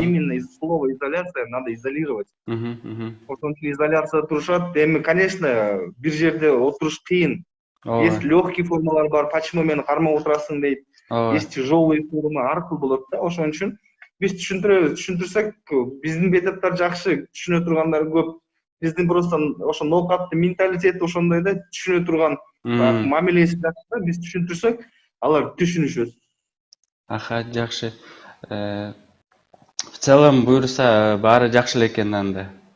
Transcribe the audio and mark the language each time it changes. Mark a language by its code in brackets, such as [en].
[ru] Именно из слова изоляция надо изолировать. [ky] Ошон үчүн изоляцияда турушат. Эми, конечно, бир жерде отуруш кыйын. [ru] Есть легкий [ky] формалар бар, почему мени кармап отурасың дейт. [ru] Есть тяжелый [ky] форма, ар кыл болот да. Ошон үчүн биз түшүндүрөбүз. Түшүндүрсөк, биздин бейтаптар жакшы, түшүнө тургандар көп. Биздин просто ошо ноокаттын менталитети ошондой да, түшүнө турган мамилеси жакшы да, биз түшүндүрсөк, алар түшүнүшөт. Жакшы. [ru] В целом [ky] буюрса баары жакшы эле экен анда.